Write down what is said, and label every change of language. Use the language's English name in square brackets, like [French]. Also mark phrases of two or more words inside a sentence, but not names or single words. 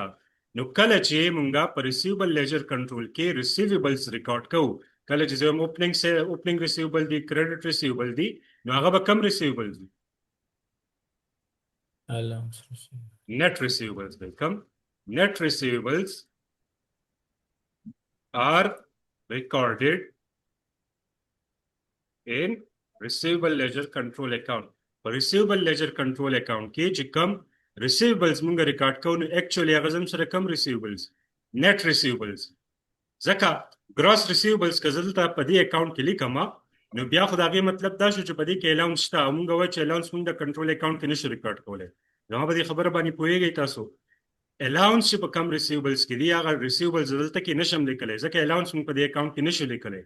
[Pashto] نو کله چې مونږه په [English] receivable ledger control [Pashto] کې ریسیویبلز ریکارډ کوو، کله چې زموږ [English] opening receivable [Pashto] دي، [English] credit receivable [Pashto] دي، نو هغه به کم ریسیویبلز دي؟ [English] net receivables دی. کم net receivables are recorded in receivable ledger control account. [Pashto] په [English] receivable ledger control account [Pashto] کې چې کم receivables مونږ ریکارډ کوو نو actually هغه زموږ سره کم receivables؟ [English] net receivables. [Pashto] ځکه [English] gross receivables [Pashto] که زه دلته په دې اکاونټ کې لیکم نو بیا خو د هغې مطلب دا شو چې په دې کې الاونس شته او مونږ وایو چې الاونس مونږ د [English] control account [Pashto] کې نشو ریکارډ کولی. زما په دې خبره باندې پوهېږئ تاسو؟ الاونس چې په کم ریسیویبلز کې دي هغه ریسیویبلز دلته کې نشم لیکلی ځکه الاونس موږ په دې اکاونټ کې نشو لیکلی.